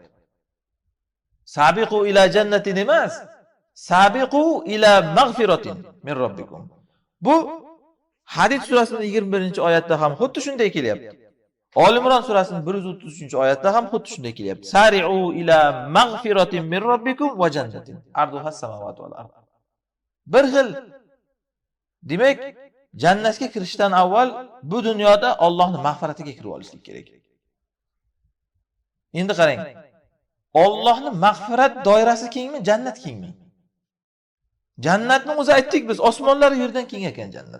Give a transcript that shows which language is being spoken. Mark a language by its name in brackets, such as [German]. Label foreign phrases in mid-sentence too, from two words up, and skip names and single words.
[Arabic] سابقوا إلى جنة emas, سابقوا إلى مغفرة من ربكم. [Uzbek] Bu Hadid surasining 21-oyatda ham xuddi shunday kelyapti. Olimron surasining 133-oyatda ham xuddi shunday kelyapti. [Arabic] سارعوا إلى مغفرة من ربكم وجنة عرضها السماوات والأرض. [Uzbek] Bir xil. Demak, jannatga kirishdan avval bu dunyoda Allohning mag'firatiga kirib olishlik kerak. Endi qarang. Allohning mag'firat doirasi kengmi, jannat kengmi? Jannatni o'zi aytdik biz, osmonlar yerdan keng ekan jannat.